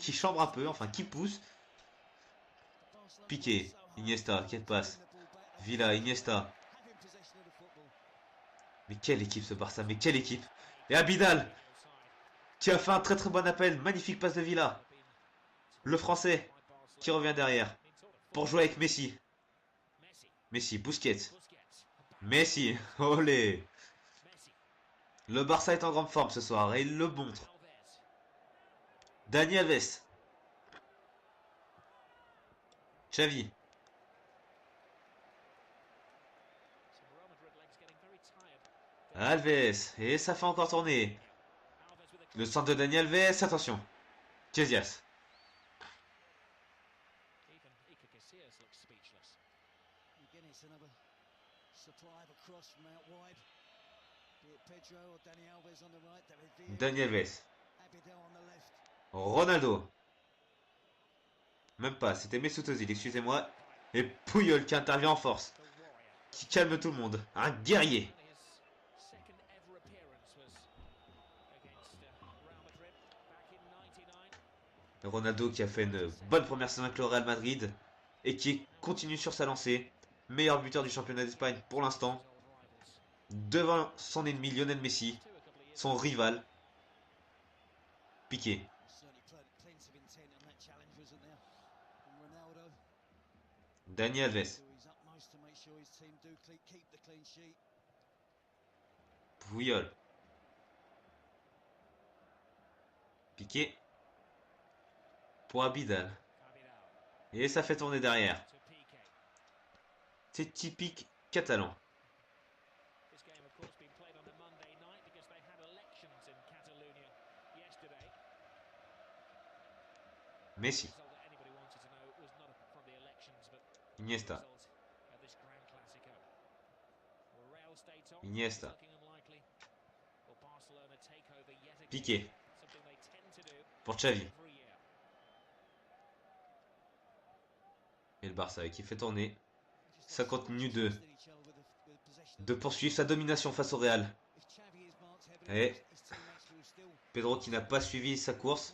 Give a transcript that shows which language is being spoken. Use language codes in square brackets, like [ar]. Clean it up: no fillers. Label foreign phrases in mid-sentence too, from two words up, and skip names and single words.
[fr] Qui chambre un peu. Enfin qui pousse. Piqué. Iniesta. Quelle passe. Villa. Iniesta. Mais quelle équipe ce Barça. Mais quelle équipe. Et Abidal. Qui a fait un très très bon appel. Magnifique passe de Villa. Le français. Qui revient derrière. Pour jouer avec Messi. Messi. Busquets. Messi. Olé. Le Barça est en grande forme ce soir. Et il le montre. Dani Alves. Xavi. Alves. Et ça fait encore tourner. Le centre de Dani Alves. Attention. Casillas. Dani Alves. Ronaldo. Même pas, c'était Mesut Ozil, excusez-moi. Et Puyol qui intervient en force. Qui calme tout le monde. Un guerrier. Ronaldo qui a fait une bonne première saison avec le Real Madrid. Et qui continue sur sa lancée. Meilleur buteur du championnat d'Espagne pour l'instant. devant son ennemi Lionel Messi, son rival. Piqué. Dani Alves. Puyol. Piqué. Pour Abidal. Et ça fait tourner derrière. C'est typique catalan. Messi. Iniesta. Iniesta. Piqué. Pour Xavi. Et le Barça qui fait tourner. Ça continue de poursuivre sa domination face au Real. Et Pedro qui n'a pas suivi sa course.